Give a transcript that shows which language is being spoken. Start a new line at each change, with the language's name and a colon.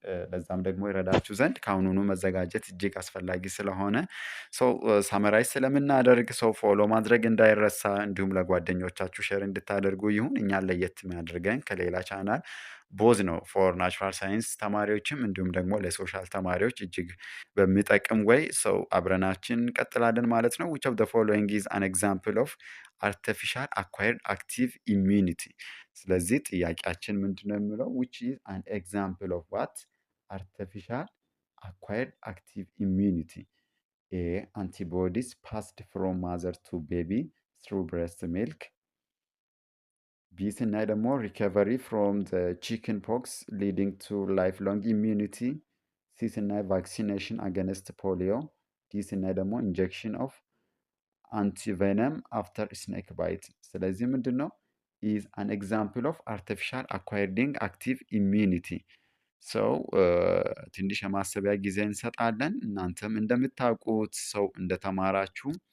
Amharic: ለዛም ደግሞ ይረዳችሁ ዘንድ ከአሁኑኑ መዘጋጀት እጅግ አስፈላጊ ስለሆነ ሰው ሳመራይዝ ስለምናደርግ ሰው ፎሎ ማድረግ እንዳይረሳ፣ እንዲሁም ለጓደኞቻችሁ ሼር እንድታደርጉ ይሁን። እኛን ለየት የሚያደርገን ከሌላ ቻናል ቦዝ ነው ፎር ናቹራል ሳይንስ ተማሪዎችም እንዲሁም ደግሞ ለሶሻል ተማሪዎች እጅግ በሚጠቅም ወይ ሰው አብረናችን እንቀጥላለን ማለት ነው።
English: which of the following is an example of artificial acquired active immunity?
Amharic: ስለዚህ ጥያቄያችን ምንድነው የሚለው
English: which is an example of what? artificial acquired active immunity. A antibodies passed from mother to baby through breast milk.
Amharic: ቢ ስናይ ደግሞ
English: ሪከቨሪ ፍሮም ቺክን ፖክስ ሊዲንግ ቱ ላይፍ ሎንግ ኢሚዩኒቲ።
Amharic: ሲ ስናይ
English: ቫክሲኔሽን አገንስት ፖሊዮ።
Amharic: ዲ ስናይ ደግሞ
English: ኢንጀክሽን ኦፍ አንቲቬነም አፍተር ስኔክ ባይት።
Amharic: ስለዚህ ምንድን ነው
English: ኢዝ አን ኤግዛምፕል ኦፍ አርቲፊሻል አኳይርዲንግ አክቲቭ ኢሚዩኒቲ።
Amharic: ሰው ትንሽ የማሰቢያ ጊዜ እንሰጣለን። እናንተም እንደምታውቁት ሰው እንደተማራችሁ